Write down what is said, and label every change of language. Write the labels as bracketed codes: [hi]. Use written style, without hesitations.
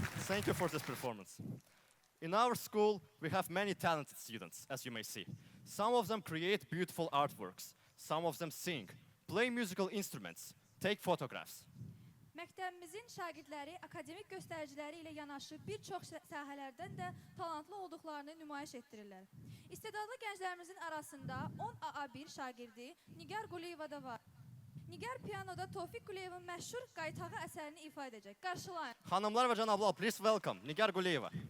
[en] Thank you for this performance. In our school, we have many talented students, as you may see. Some of them create beautiful artworks. Some of them sing, play musical instruments, take photographs. [az] Məktəbimizin şagirdləri akademik göstəriciləri ilə yanaşı bir çox sahələrdən də talantlı olduqlarını nümayiş etdirirlər. İstedadlı gənclərimizin arasında 10 AA1 şagirdi Nigar Quliyeva da var. Nigar piyanoda Tofiq Quliyevin məşhur qaytağı əsərini ifa edəcək. Qarşılayın. Hanımlar ve canablar, [en] please welcome Nigar Guliyeva.